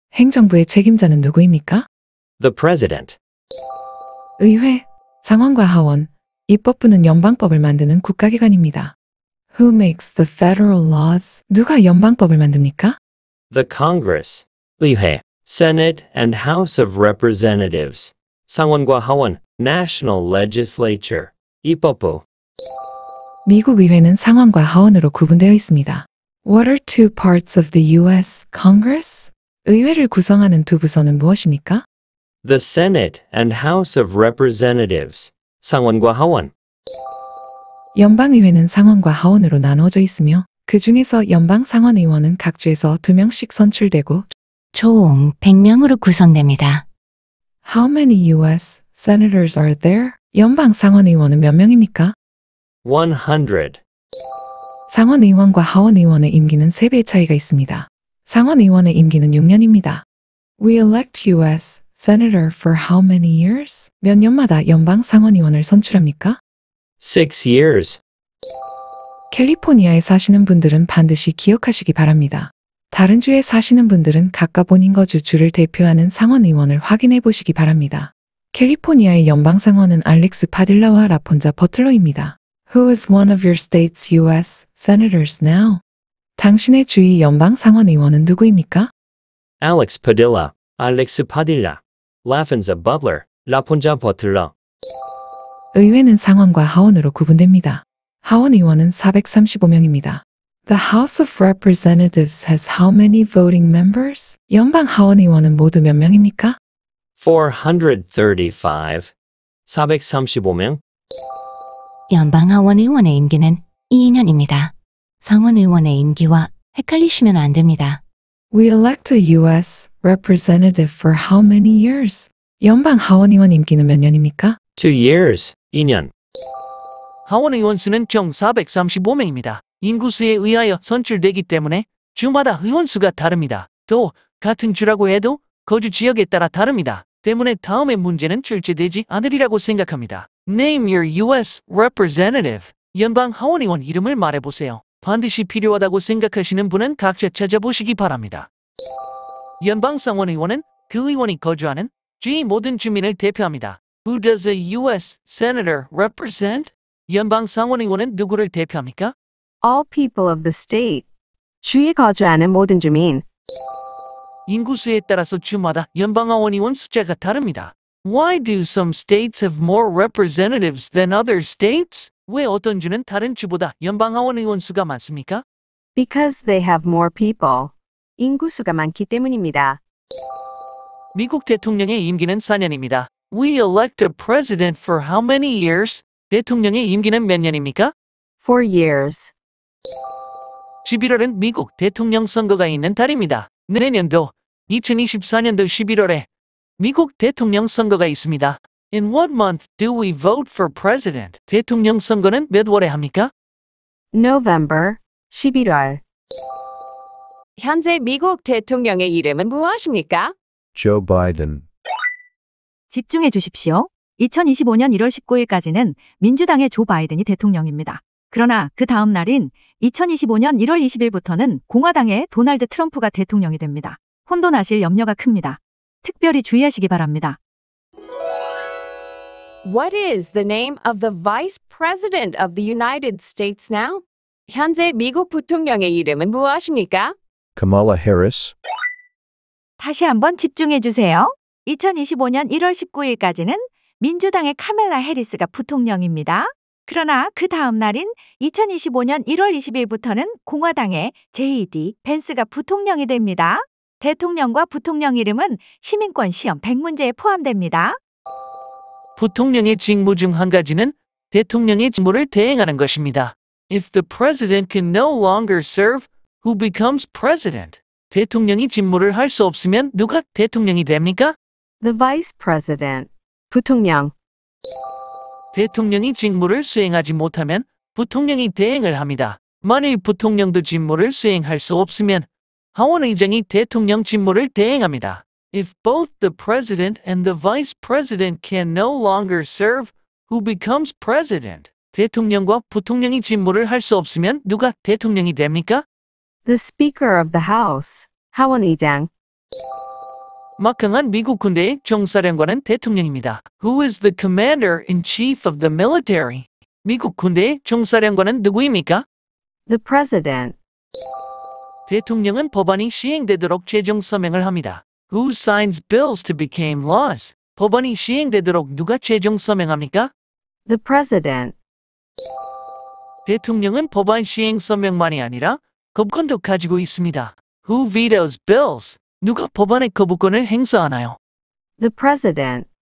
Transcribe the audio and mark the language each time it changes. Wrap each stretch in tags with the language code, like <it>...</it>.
<ko>행정부의 책임자는 누구입니까?</ko> <en>The president.</en> <ko>의회, 상원과 하원, 입법부는 연방법을 만드는 국가기관입니다.</ko> <en>Who makes the federal laws?</en> <ko>누가 연방법을 만듭니까?</ko> <en>The Congress, 의회, Senate and House of Representatives,</en> <ko>상원과 하원,</ko> <en>National Legislature, 입법부.</en> <ko>미국 의회는 상원과 하원으로 구분되어 있습니다.</ko> <en>What are two parts of the U.S. Congress?</en> <ko>의회를 구성하는 두 부서는 무엇입니까?</ko> <en>The Senate and House of Representatives,</en> <ko>상원과 하원. 연방의회는 상원과 하원으로 나누어져 있으며 그 중에서 연방 상원의원은 각 주에서 2명씩 선출되고 총 100명으로 구성됩니다.</ko> <en>How many U.S. senators are there?</en> <ko>연방 상원의원은 몇 명입니까?</ko> <en>100.</en> <ko>상원의원과 하원의원의 임기는 3배의 차이가 있습니다. 상원의원의 임기는 6년입니다.</ko> <en>We elect U.S. senator for how many years?</en> <ko>몇 년마다 연방 상원의원을 선출합니까?</ko> <en>6 years.</en> <ko>캘리포니아에 사시는 분들은 반드시 기억하시기 바랍니다. 다른 주에 사시는 분들은 각각 본인 거주 주를 대표하는 상원의원을 확인해 보시기 바랍니다. 캘리포니아의 연방상원은 알렉스 파딜라와 라폰자 버틀러입니다.</ko> <en>Who is one of your state's U.S. senators now?</en> <ko>당신의 주의 연방상원의원은 누구입니까? Alex Padilla, 알렉스 파딜라, 라펜자 버틀러, 라폰자 버틀러. 의회는 상원과 하원으로 구분됩니다. 하원의원은 435명입니다.</ko> <en>The House of Representatives has how many voting members?</en> <ko>연방 하원의원은 모두 몇 명입니까?</ko> <en>435.</en> <ko>435명. 연방하원 의원의 임기는 2년입니다. 상원 의원의 임기와 헷갈리시면 안 됩니다.</ko> <en>We elect a U.S. representative for how many years?</en> <ko>연방 하원의원 임기는 몇 년입니까?</ko> <en>2 years.</en> <ko>2년. 하원의원 수는 총 435명입니다. 인구수에 의하여 선출되기 때문에 주마다 의원 수가 다릅니다. 또 같은 주라고 해도 거주 지역에 따라 다릅니다. 때문에 다음의 문제는 출제되지 않으리라고 생각합니다.</ko> <en>Name your U.S. representative.</en> <ko>연방 하원의원 이름을 말해보세요. 반드시 필요하다고 생각하시는 분은 각자 찾아보시기 바랍니다. 연방 상원의원은 그 의원이 거주하는 주의 모든 주민을 대표합니다.</ko> <en>Who does a U.S. senator represent?</en> <ko>연방 상원의원은 누구를 대표합니까?</ko> <en>All people of the state.</en> <ko>주에 거주하는 모든 주민. 인구수에 따라서 주마다 연방하원의원 숫자가 다릅니다.</ko> <en>Why do some states have more representatives than other states?</en> <ko>왜 어떤 주는 다른 주보다 연방하원의원 수가 많습니까?</ko> <en>Because they have more people.</en> <ko>인구수가 많기 때문입니다. 미국 대통령의 임기는 4년입니다.</ko> <en>We elect a president for how many years?</en> <ko>대통령의 임기는 몇 년입니까?</ko> <en>4 years.</en> <ko>11월은 미국 대통령 선거가 있는 달입니다. 내년도 2024년도 11월에 미국 대통령 선거가 있습니다.</ko> <en>In what month do we vote for president?</en> <ko>대통령 선거는 몇 월에 합니까?</ko> <en>November.</en> <ko>11월. 현재 미국 대통령의 이름은 무엇입니까?</ko> <en>Joe Biden.</en> <ko>집중해 주십시오. 2025년 1월 19일까지는 민주당의 조 바이든이 대통령입니다. 그러나 그 다음 날인 2025년 1월 20일부터는 공화당의 도널드 트럼프가 대통령이 됩니다. 혼돈하실 염려가 큽니다. 특별히 주의하시기 바랍니다.</ko> <en>What is the name of the Vice President of the United States now?</en> <ko>현재 미국 부통령의 이름은 무엇입니까?</ko> <en>Kamala Harris.</en> <ko>다시 한번 집중해 주세요. 2025년 1월 19일까지는 민주당의 카멜라 해리스가 부통령입니다. 그러나 그 다음 날인 2025년 1월 20일부터는 공화당의 JD 벤스가 부통령이 됩니다. 대통령과 부통령 이름은 시민권 시험 100문제에 포함됩니다. 부통령의 직무 중 한 가지는 대통령의 직무를 대행하는 것입니다.</ko> <en>If the president can no longer serve, who becomes president?</en> <ko>대통령이 직무를 할 수 없으면 누가 대통령이 됩니까?</ko> <en>The vice president.</en> <ko>부통령. 대통령이 직무를 수행하지 못하면 부통령이 대행을 합니다. 만일 부통령도 직무를 수행할 수 없으면 하원의장이 대통령 직무를 대행합니다.</ko> <en>If both the president and the vice president can no longer serve, who becomes president?</en> <ko>대통령과 부통령이 직무를 할 수 없으면 누가 대통령이 됩니까?</ko> <en>The speaker of the house.</en> <ko>하원의장. 막강한 미국 군대의 총사령관은 대통령입니다.</ko> <en>Who is the commander-in-chief of the military?</en> <ko>미국 군대의 총사령관은 누구입니까?</ko> <en>The president.</en> <ko>대통령은 법안이 시행되도록 최종 서명을 합니다.</ko> <en>Who signs bills to become laws?</en> <ko>법안이 시행되도록 누가 최종 서명합니까?</ko> <en>The president.</en> <ko>대통령은 법안 시행 서명만이 아니라 거부권도 가지고 있습니다.</ko> <en>Who vetoes bills?</en> <ko>누가 법안의 거부권을 행사하나요?</ko> <en>The president.</en>